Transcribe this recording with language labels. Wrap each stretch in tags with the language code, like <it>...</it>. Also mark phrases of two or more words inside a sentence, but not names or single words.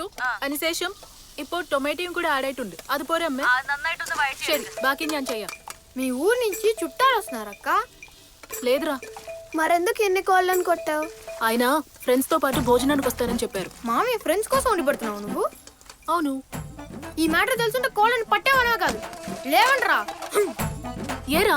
<ml>അതിനുശേഷം ഇപ്പോൾ ടൊമാറ്റോയും കൂടെ ആഡ് ആയിട്ടുണ്ട്. അതുപോലെ അമ്മേ. ശരി, బాకీ ഞാൻ ചെയ്യാം.</ml> <te>మీ ఊరు నుంచి చుట్టాలు వస్తున్నారక్క? లేదురా. మరెందుకు ఎన్ని కోళ్ళని కొట్టావు? ఆయన ఫ్రెండ్స్ తో పాటు భోజనానికి వస్తారని చెప్పారు. మామీ ఫ్రెండ్స్ కోసం ఉండి పడుతున్నావు నువ్వు? అవును. ఈ మ్యాటర్ తెలుసుంటే కోళ్ళని పట్టేవనా కాదు. లేవండ్రా. ఏరా?</te>